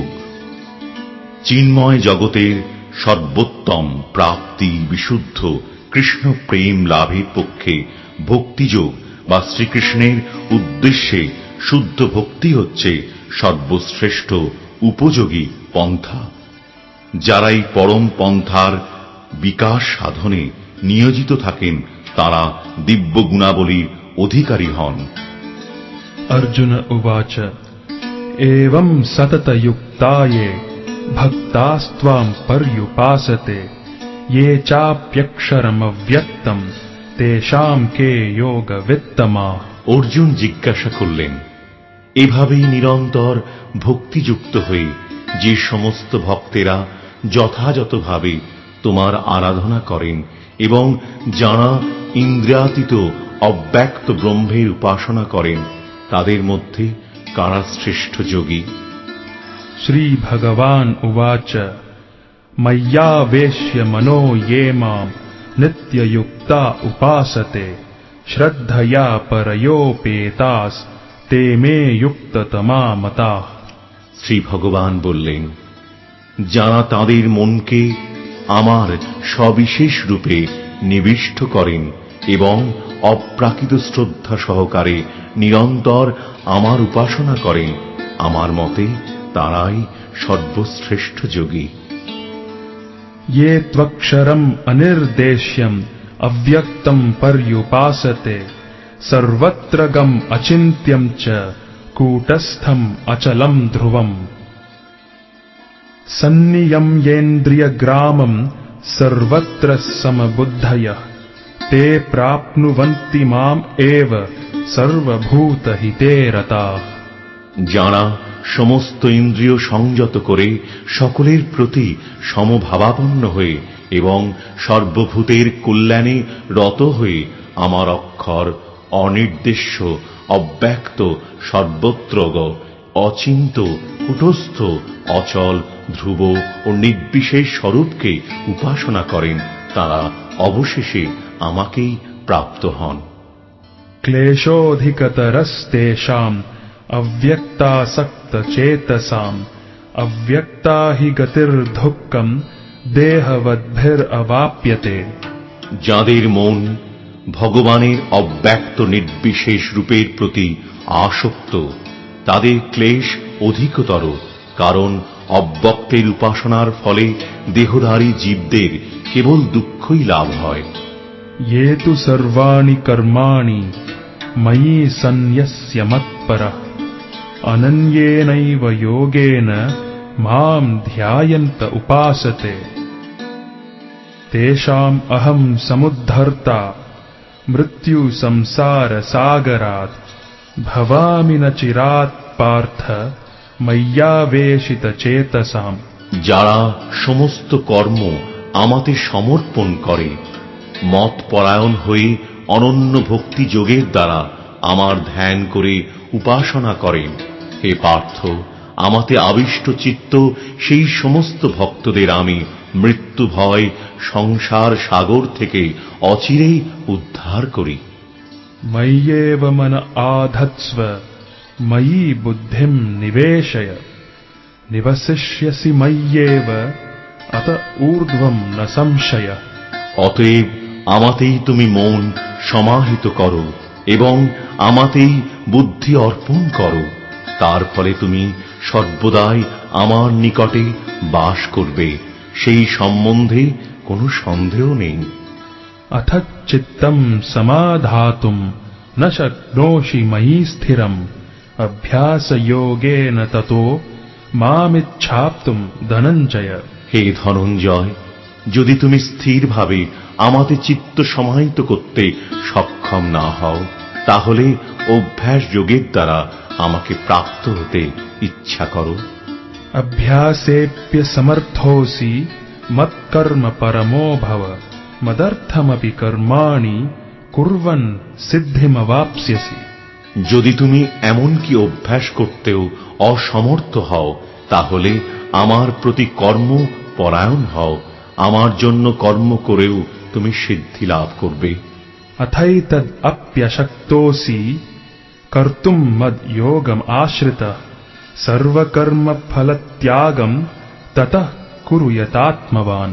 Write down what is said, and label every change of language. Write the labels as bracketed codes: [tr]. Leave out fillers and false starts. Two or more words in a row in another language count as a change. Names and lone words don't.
[bn] চিন্ময় জগতের সর্বোত্তম প্রাপ্তি বিশুদ্ধ কৃষ্ণ প্রেম লাভের পক্ষে ভক্তিযোগ বা শ্রীকৃষ্ণের উদ্দেশ্যে শুদ্ধ ভক্তি হচ্ছে সর্বশ্রেষ্ঠ উপযোগী পন্থা। যারা এই পরম পন্থার বিকাশ সাধনে নিয়োজিত থাকেন তারা দিব্য গুণাবলীর অধিকারী হন। [sa] अर्जुन उवाच एवं सततयुक्ताये भक्तास्त्वां पर्युपासते ये चाप्यक्षरमव्यक्तम् तेषां के योगवित्तमा। [bn] অর্জুন জিজ্ঞাসা করলেন, এভাবেই নিরন্তর ভক্তিযুক্ত হয়ে যে সমস্ত ভক্তেরা যথাযথভাবে তোমার আরাধনা করেন এবং যাঁরা ইন্দ্রিয়াতীত অব্যক্ত ব্রহ্মের উপাসনা করেন তাদের মধ্যে কারা শ্রেষ্ঠ যোগী? [sa] श्री भगवान उवाच मय्यावेश्य मनो ये मां नित्ययुक्ता उपासते श्रद्धया परयोपेतास ते मे युक्ततमा मताः। [bn] শ্রী ভগবান বললেন, যাঁরা তাঁদের মনকে আমার সবিশেষ রূপে নিবিষ্ট করেন এবং অপ্রাকৃত শ্রদ্ধা সহকারে নিরন্তর আমার উপাসনা করেন, আমার মতে তারাই সর্বশ্রেষ্ঠ যোগী। [sa] ये त्वक्षरम् अनिर्देश्यम् अव्यक्तम् पर्युपासते सर्वत्र गम् अचिन्त्यम् च कूटस्थम् अचलम् ध्रुवम् सन्नियम्येन्द्रियग्रामम् सर्वत्र समबुद्धयः ते प्राप्नुवन्ति माम् एव सर्वभूतहिते रताः। [bn] যাঁরা সমস্ত ইন্দ্রিয় সংযত করে সকলের প্রতি সমভাবাপন্ন হয়ে এবং সর্বভূতের কল্যাণে রত হয়ে আমার অক্ষর অনির্দেশ্য অব্যক্ত সর্বত্রগ অচিন্ত কূটস্থ অচল ধ্রুব ও নির্বিশেষ স্বরূপকে উপাসনা করেন তারা অবশেষে আমাকেই প্রাপ্ত হন। [sa] क्लेशोऽधिकतरस्तेषाम् अव्यक्तासक्तचेतसाम् अव्यक्ता हि गतिर्दुःखम् देहवद्भिरवाप्यते। [bn] যাদের মন ভগবানের অব্যক্ত নির্বিশেষ রূপের প্রতি আসক্ত তাদের ক্লেশ অধিকতর, কারণ অব্যক্তের উপাসনার ফলে দেহধারী জীবদের কেবল দুঃখই লাভ হয়। [sa] ये तु सर्वाणि कर्माणि मयि सन्न्यस्य मत्परः अनन्येनैव योगेन मां ध्यायन्त उपासते तेषाम् अहं समुद्धर्ता मृत्यु संसार सागरात् भवामि न चिरात् पार्थ मय्यावेशित चेतसाम्। [bn] যারা সমস্ত কর্ম আমাতে সমর্পণ করে মত পরায়ণ হয়ে অনন্য ভক্তি যোগের দ্বারা আমার ধ্যান করে উপাসনা করেন, হে পার্থ, আমাতে আবিষ্ট চিত্ত সেই সমস্ত ভক্তদের আমি মৃত্যু ভয় সংসার সাগর থেকে অচিরেই উদ্ধার করি। [sa] मय्येव मन आधत्स्व मयि बुद्धिं निवेशय निवसिष्यसि मय्येव अत ऊर्ध्वं न संशय। [bn] অতএব আমাতেই তুমি মন সমাহিত করো এবং আমাতেই বুদ্ধি অর্পণ করো, তার ফলে তুমি সর্বদাই আমার নিকটে বাস করবে, সেই সম্বন্ধে কোনো সন্দেহ নেই। [sa] अथ चित्तम् समाधातुम् न शक्नोषि मयि स्थिरम् अभ्यासयोगेन ततो मामिच्छाप्तुम् धनञ्जय। [bn] হে ধনঞ্জয়, যদি তুমি স্থিরভাবে আমাতে চিত্ত সমাহিত করতে সক্ষম না হও তাহলে অভ্যাস যোগের দ্বারা আমাকে প্রাপ্ত হতে ইচ্ছা করো। [sa] अभ्यासेऽप्य समर्थोऽसि मत्कर्म परमो भव मदर्थमपि कर्माणि कुर्वन् सिद्धिमवाप्स्यसि। [bn] যদি তুমি এমনকি অভ্যাস করতেও অসমর্থ হও তাহলে আমার প্রতি কর্ম পরায়ণ হও, আমার জন্য কর্ম করেও তুমি সিদ্ধি লাভ করবে। [sa] अथैतद् अप्यशक्तोऽसि कर्तुम मद योगम आश्रितः सर्वकर्म फल त्यागम ततः कुरु यतात्मवान।